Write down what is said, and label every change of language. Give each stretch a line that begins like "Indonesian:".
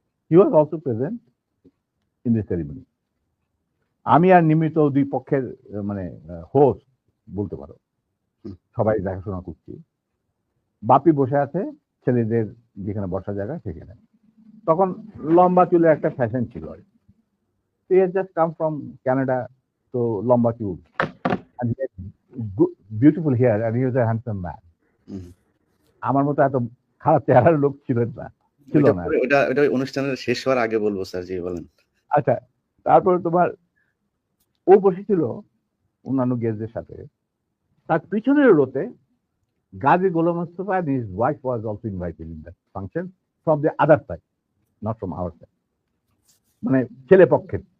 English: He was also present in this ceremony.
Bangla: আমি আর নিমিত দুই পক্ষের মানে হোস্ট বলতে পারো, সবাই দেখাশোনা করছি। বাপি বসে আছে ছেলেদের যেখানে বসার জায়গা সেখানে। তখন লম্বা চুলের একটা ফ্যাশন ছিল।
English: He had just come from Canada,
Bangla: তো লম্বা চুল,
English: and he had beautiful hair and he was a handsome man.
Bangla: আমার মতো এত খারাপ চেহারার লোক ছিল না। এটা অনুষ্ঠানের শেষ হওয়ার আগে বলবো স্যার, জি বলেন। আচ্ছা, তারপর তোমার ও বসেছিল অন্যান্য গেস্টদের সাথে। তার পিছনের রোতে Gazi Golam Mostafa
English: and his wife was also invited in that function from the other side, not from our side,
Bangla: মানে ছেলে পক্ষের।